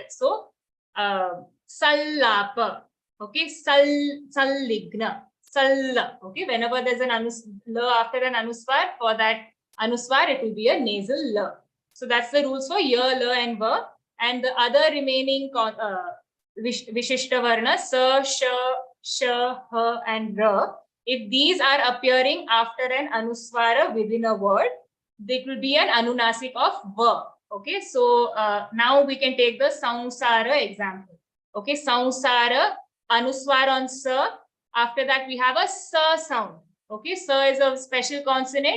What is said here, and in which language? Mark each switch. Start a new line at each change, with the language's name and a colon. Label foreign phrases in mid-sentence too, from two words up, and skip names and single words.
English: So, Sallapa. Okay, Salligna. Salla. Okay, whenever there's an la after an anuswar, for that anuswar, it will be a nasal la. So that's the rules for ya, la, and va. And the other remaining Vishishta Varna, sa, sha, ha, and ra. If these are appearing after an anuswara within a word, it will be an anunasik of va. Okay, so now we can take the Sansara example. Okay, Sansara, anuswar on sa. After that, we have a sa sound. Okay, sa is a special consonant.